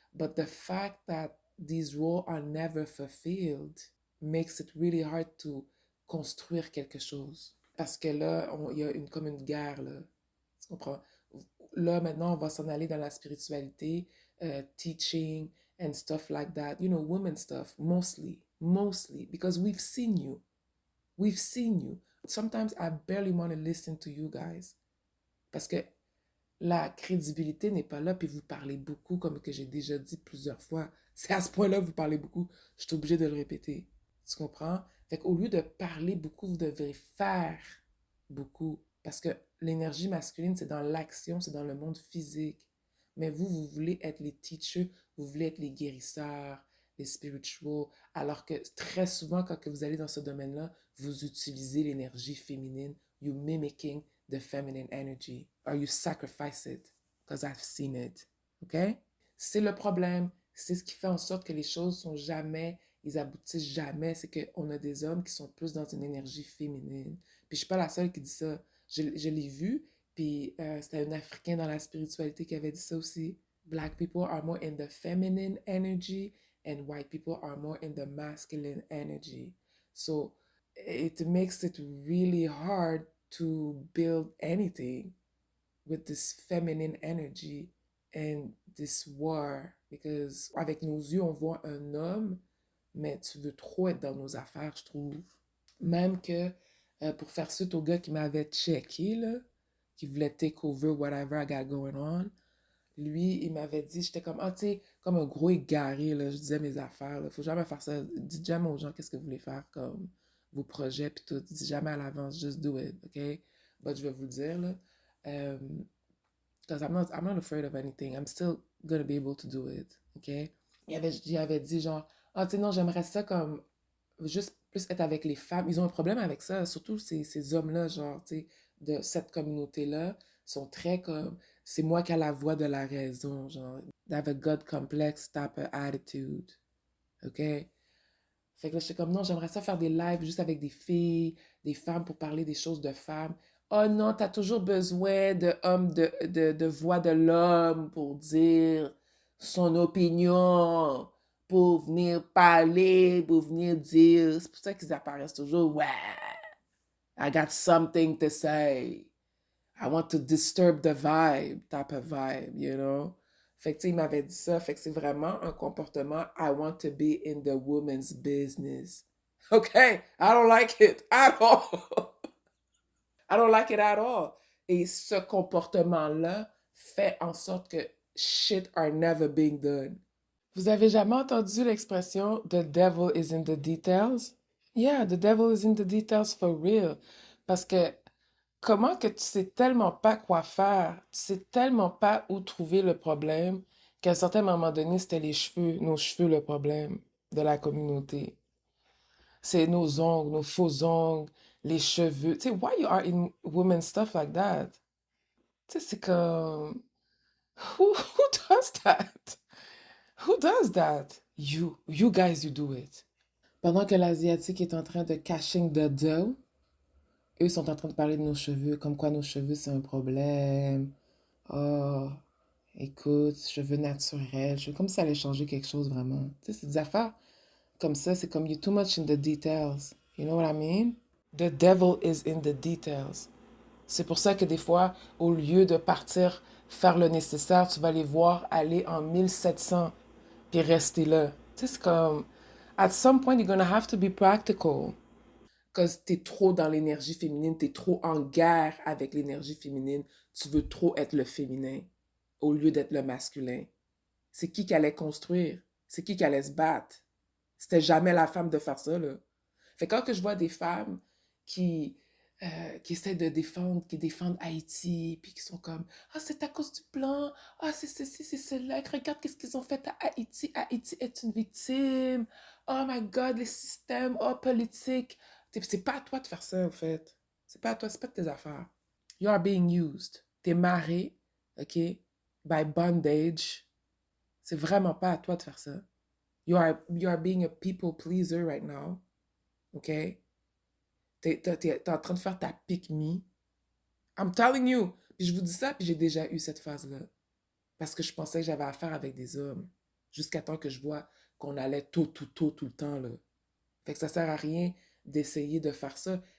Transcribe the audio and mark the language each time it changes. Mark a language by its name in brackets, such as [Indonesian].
[English] But the fact that these roles are never fulfilled makes it really hard to [French] construire quelque chose. Parce que là, il y a comme une guerre, là. Tu comprends? Là, maintenant, on va s'en aller dans la spiritualité, [English] teaching and stuff like that. You know, women stuff, mostly, because we've seen you. We've seen you. Sometimes I barely want to listen to you guys. [French] Parce que la crédibilité n'est pas là, puis vous parlez beaucoup, comme que j'ai déjà dit plusieurs fois. C'est à ce point-là que vous parlez beaucoup, je suis obligée de le répéter. Tu comprends? Fait qu'au lieu de parler beaucoup, vous devrez faire beaucoup. Parce que l'énergie masculine, c'est dans l'action, c'est dans le monde physique. Mais vous voulez être les teachers, vous voulez être les guérisseurs, les spirituals, alors que très souvent, quand que vous allez dans ce domaine-là, vous utilisez l'énergie féminine, [English] you mimicking the feminine energy, or you sacrifice it, because I've seen it. OK? [French] C'est le problème. C'est ce qui fait en sorte que les choses sont jamais, ils aboutissent jamais. C'est qu'on a des hommes qui sont plus dans une énergie féminine. Puis je suis pas la seule qui dit ça. Je l'ai vu, puis c'était un Africain dans la spiritualité qui avait dit ça aussi. [English] Black people are more in the feminine energy and white people are more in the masculine energy. So it makes it really hard to build anything with this feminine energy and this war. [French] Because avec nos yeux, on voit un homme, mais tu veux trop être dans nos affaires, je trouve. Même que pour faire suite au gars qui m'avait checké, là, qui voulait [English] take over whatever I got going on, [French] lui, il m'avait dit, j'étais comme, ah, tu sais, comme un gros égaré, là, je disais mes affaires, là, faut jamais faire ça. Dites jamais aux gens qu'est-ce que vous voulez faire comme vos projets, puis tout. Dites jamais à l'avance, [English] just do it, [French] OK? But je vais vous le dire, là. [English] Because I'm not afraid of anything. I'm still gonna be able to do it, OK? [French] Il avait dit, genre, ah, tu sais, non, j'aimerais ça comme juste plus être avec les femmes. Ils ont un problème avec ça, surtout ces hommes-là, genre, tu sais, de cette communauté-là, sont très comme, c'est moi qui ai la voix de la raison, genre, [English] they have a God complex type of attitude, [French] OK? Fait que là, j'étais comme, non, j'aimerais ça faire des lives juste avec des filles, des femmes pour parler des choses de femmes. Oh non, t'as toujours besoin de homme, de voix de l'homme pour dire son opinion, pour venir parler, pour venir dire. C'est pour ça qu'ils apparaissent toujours. [English] Ouais, I got something to say. I want to disturb the vibe, type of vibe, you know? [French] Fait que, tu sais, il m'avait dit ça. Fait que c'est vraiment un comportement, [English] I want to be in the woman's business. Okay? I don't like it at all. I don't like it at all. [French] Et ce comportement-là fait en sorte que [English] shit are never being done. [French] Vous avez jamais entendu l'expression [English] The devil is in the details? Yeah, the devil is in the details for real. [French] Parce que comment que tu sais tellement pas quoi faire, tu sais tellement pas où trouver le problème, qu'à un certain moment donné, c'était les cheveux, nos cheveux le problème de la communauté. C'est nos ongles, nos faux ongles, les cheveux. Tu sais, [English] why you are in women's stuff like that? [French] Tu sais, c'est comme, [English] who does that? Who does that? You guys, you do it. [French] Pendant que l'Asiatique est en train de [English] caching the dough, [French] eux sont en train de parler de nos cheveux, comme quoi nos cheveux c'est un problème. Oh, écoute, cheveux naturels, cheveux, comme si ça allait changer quelque chose vraiment. Tu sais, c'est des affaires comme ça, c'est comme [English] you're too much in the details. You know what I mean? The devil is in the details. [French] C'est pour ça que des fois, au lieu de partir faire le nécessaire, tu vas les voir aller en 1700 puis rester là. Tu sais, c'est comme, [English] at some point, you're gonna have to be practical. [French] Parce que t'es trop dans l'énergie féminine, t'es trop en guerre avec l'énergie féminine, tu veux trop être le féminin au lieu d'être le masculin. C'est qui allait construire? C'est qui allait se battre? C'était jamais la femme de faire ça, là. Fait que quand que je vois des femmes qui, qui essaient de défendre, qui défendent Haïti, puis qui sont comme ah, c'est à cause du blanc, ah, c'est ceci, c'est cela, regarde qu'est-ce qu'ils ont fait à Haïti, Haïti est une victime, [English] oh my god, [French] les systèmes, oh, politique. C'est pas à toi de faire ça, en fait. C'est pas à toi, c'est pas de tes affaires. [English] You are being used. [French] T'es marré, [English] OK, by bondage. [French] C'est vraiment pas à toi de faire ça. [English] You are being a people pleaser right now. OK? [French] T'es en train de faire ta pick me. [English] I'm telling you. [French] Puis je vous dis ça, puis j'ai déjà eu cette phase-là. Parce que je pensais que j'avais affaire avec des hommes. Jusqu'à temps que je vois qu'on allait tout le temps, là. Fait que ça sert à rien d'essayer de faire ça.